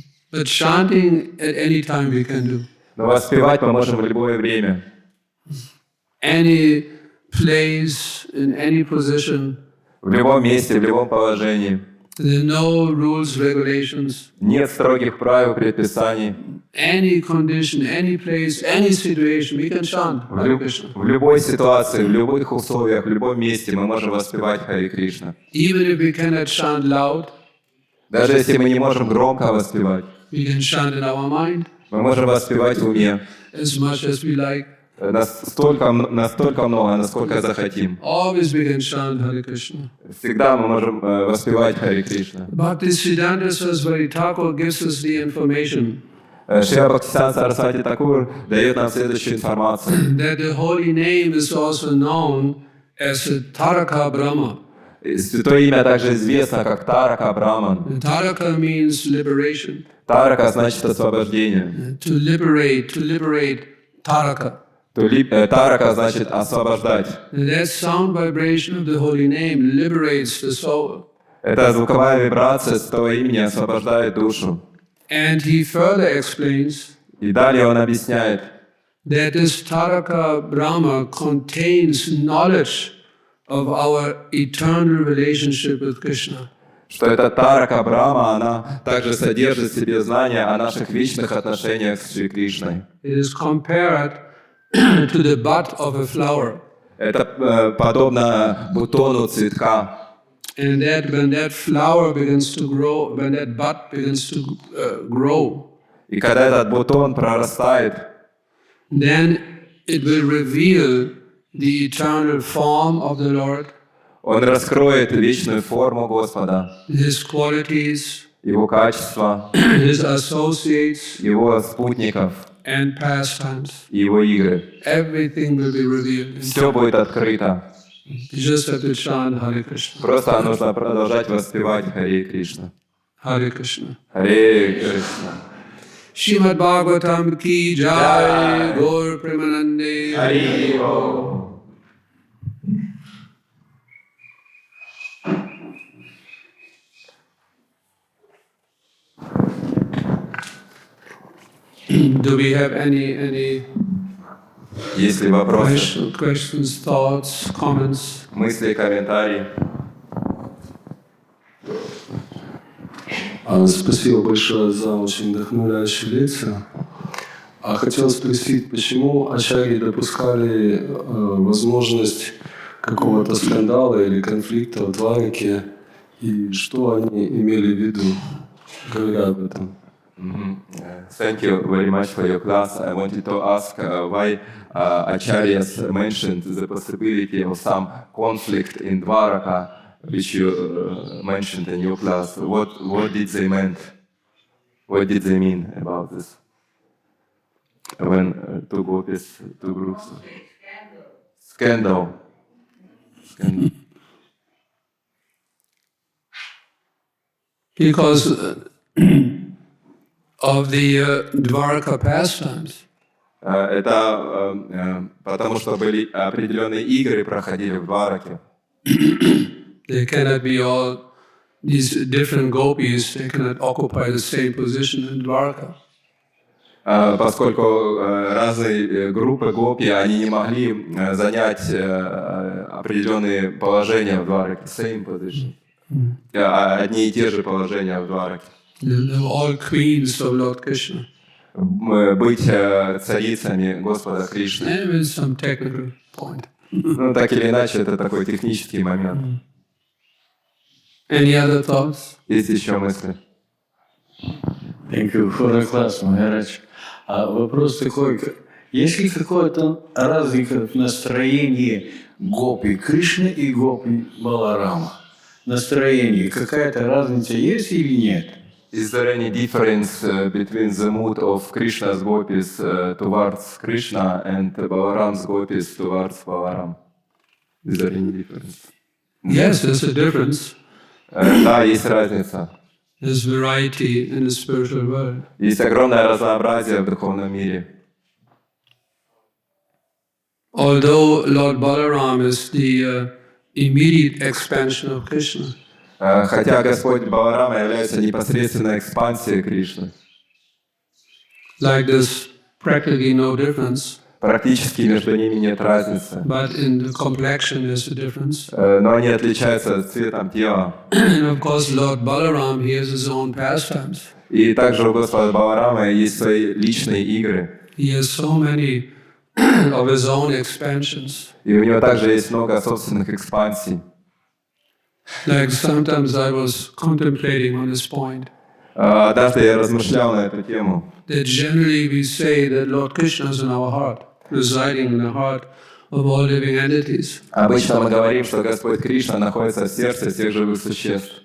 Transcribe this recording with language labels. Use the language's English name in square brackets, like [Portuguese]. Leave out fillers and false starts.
[English] But chanting at any time we can do. [Russian] Но воспевать мы можем в любое время. [English] Any place, in any position. [Russian] В любом месте, в любом положении. [English] There are no rules, regulations. [Russian] Нет строгих правил, предписаний. [English] Any condition, any place, any situation, we can chant Hare Krishna. [Russian] В любой ситуации, в любых условиях, в любом месте мы можем воспевать Харе Кришна. [English] Even if we cannot chant loud, [Russian] Даже если мы не можем громко воспевать, [English] we can chant in our mind [Russian] мы можем воспевать в уме. [English] as much as we like. [Russian] Настолько много, насколько захотим. [English] Always we can chant Hare Krishna. [Russian] Всегда мы можем воспевать Харе Кришна. [English] Bhaktisiddhanta Saraswati Thakur gives us the information [Russian] Шри Бхактисиданта Сарасвати Такур дает нам следующую информацию. [English] that the holy name is also known as Taraka Brahma. [Russian] Святое имя также известно как Тарака Браман. [English] Taraka means liberation. [Russian] Тарака значит освобождение. [English] To liberate Taraka. [Russian] Тарака значит освобождать. [English] And that sound vibration of the holy name liberates the soul. [Russian] Эта звуковая вибрация святого имени освобождает душу. [English] And he further explains [Russian] И далее он объясняет, [English] that this Taraka Brahma contains knowledge of our eternal relationship with Krishna. [Russian] что эта Тарака Брама, она также содержит в себе знания о наших вечных отношениях с Шри Кришной. [English] It is compared to the bud of a flower. [Russian] Это подобно бутону цветка. [English] And that when that flower begins to grow, when that bud begins to grow, [Russian] И когда этот бутон прорастает, [English] then it will reveal the eternal form of the Lord, [Russian] он раскроет вечную форму Господа, [English] His qualities, [Russian] Его качества, [English] His associates, [Russian] Его спутников [English] and pastimes. [Russian] и Его игры. [English] Everything will be revealed. [Russian] Все будет открыто. [English] You just have to chant Hare Krishna. [Russian] Просто нужно продолжать воспевать Харе Кришна. [English] Hare Krishna. [Russian] Харе Кришна. [Hindi] Shrimad Bhagavatam ki jai, Gaur Premanande. [Russian] Хари Бо. [English] Do we have any [Russian] Есть ли вопросы, [English] questions, thoughts, comments? [Russian] мысли, комментарии? Спасибо большое за очень вдохновляющую лекцию. Хотел спросить, почему ачарьи допускали возможность какого-то скандала или конфликта в Двараке, и что они имели в виду, говоря об этом? [English] Thank you very much for your class. I wanted to ask why Acharyas mentioned the possibility of some conflict in Dwaraka, which you mentioned in your class. What did they mean? What did they mean about this? When two gopis, two groups. Scandal. Because of the Dwaraka pastimes. [Russian] Это потому, что были определенные игры, проходили в Двараке. [English] They cannot be all these different gopis, they cannot occupy the same position in Dwaraka. [Russian] Поскольку разные группы гопи, они не могли занять определенные положения в Двараке, [English] same position. [Russian] Одни и те же положения в Двараке. [English] They were all queens of Lord Krishna. [Russian] Быть царицами Господа Кришны. [English] And with some technical point. [Russian] Ну, так или иначе, это такой технический момент. [English] Any other thoughts? [Russian] Есть еще мысли? [English] Thank you for the class, Maharaj. [Russian] Вопрос такой, есть ли какое-то разлика в настроении гопи Кришны и гопи Баларама? Настроение, какая-то разница есть или нет? [English] Is there any difference between the mood of Krishna's gopis towards Krishna and Balaram's gopis towards Balaram? Is there any difference? Yes, there's a difference. [Russian] Да, есть разница. [English] There's variety in the spiritual world. [Russian] Есть огромное разнообразие в духовном мире. [English] Although Lord Balaram is the immediate expansion of Krishna, [Russian] Хотя Господь Баларама является непосредственной экспансией Кришны. [English] like there's practically no difference. [Russian] Практически между ними нет разницы. [English] but in the complexion there's a difference. [Russian] Но они отличаются цветом тела. [English] And of course, Lord Balaram, he has his own pastimes. [Russian] И также у Господа Баларама есть свои личные игры. [English] He has so many of his own expansions. [Russian] И у него также есть много собственных экспансий. [English] Like sometimes I was contemplating on this point, [Russian] Однажды я размышлял на эту тему. [English] that generally we say that Lord Krishna is in our heart, residing in the heart of all living entities, [Russian] Обычно мы говорим, что Господь Кришна находится в сердце всех живых существ,